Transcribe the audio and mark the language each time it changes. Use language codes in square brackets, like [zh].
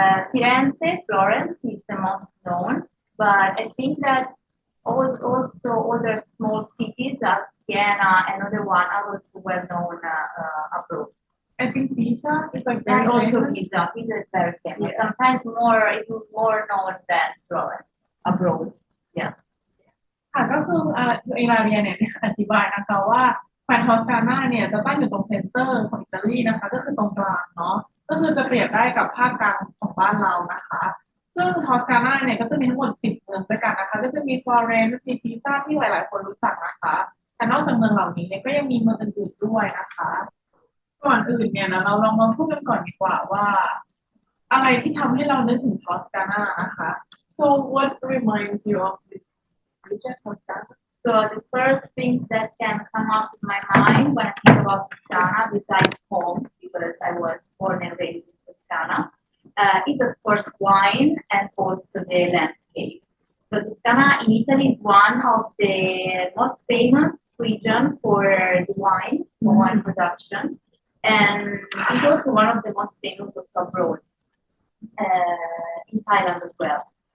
[en] Firenze, Florence is the most known, but I think that also other small cities as Siena and other one are also well known abroad. I think Pisa is like And very also famous. Pisa is very famous. Yeah. Sometimes it is more known than Florence abroad. Yeah. [th] ค่ะก็คือเอลาเรียเนี่ยอธิบายนะคะว่าแคว้นทอสกานาเนี่ยจะตั้งอยู่ตรงเซ็นเตอร์ของอิตาลีนะคะก็คือตรงกลางเนาะก็คือจะเปรียบได้กับภาคกลางของบ้านเรานะคะ ซึ่งทอสกานาเนี่ยก็จะมีทั้งหมด10เมืองด้วยกันนะคะก็จะมีฟลอเรนซ์มีพิซ่าที่หลายๆคนรู้จักนะคะแต่นอกจากเมืองเหล่านี้เนี่ยก็ยังมีเมืองอื่นๆด้วยนะคะก่อนอื่นเนี่ยนะเราลองมาพูดกันก่อนดีกว่าว่าอะไรที่ทำให้เรานึกถึงทอสกานานะคะ [en] so what reminds you of this region Toscana? So the first thing that can come up in my mind when I think about Toscana, besides home, because I was born and raised in Toscana, is of course wine and also the landscape. So Toscana in Italy is one of the most famous regions for the wine production, and it's also one of the most famous abroad, in Thailand as well.